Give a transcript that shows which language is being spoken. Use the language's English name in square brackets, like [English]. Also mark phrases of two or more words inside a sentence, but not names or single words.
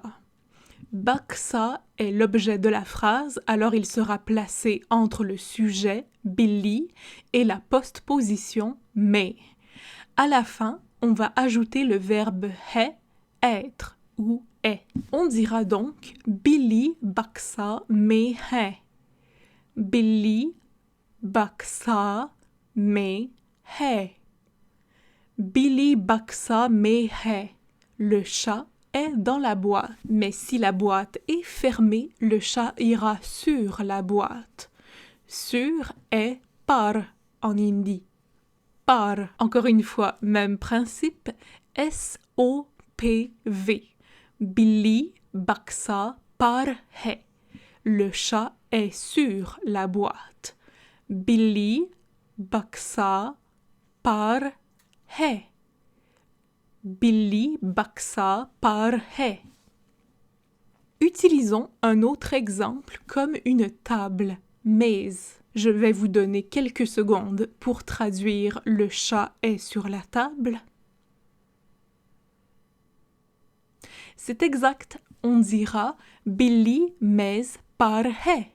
[French] Baksa est l'objet de la phrase, alors il sera placé entre le sujet, Billy, et la postposition, mais. À la fin, on va ajouter le verbe he, être ou est. [Hindi] On dira donc बिल्ली बक्सा में है. बिल्ली बक्सा में है. बिल्ली बक्सा में है. [French] Le chat est dans la boîte, mais si la boîte est fermée, le chat ira sur la boîte. Sur est par en hindi. Par. Encore une fois, même principe, S-O-P-V. [Hindi] बिल्ली बक्सा पर है. [French] Le chat est sur la boîte. [Hindi] बिल्ली बक्सा पर है. बिल्ली बक्सा पर है. [French] Utilisons un autre exemple comme une table, mez. Je vais vous donner quelques secondes pour traduire le chat est sur la table. C'est exact, on dira [Hindi] बिल्ली मेज़ पर है.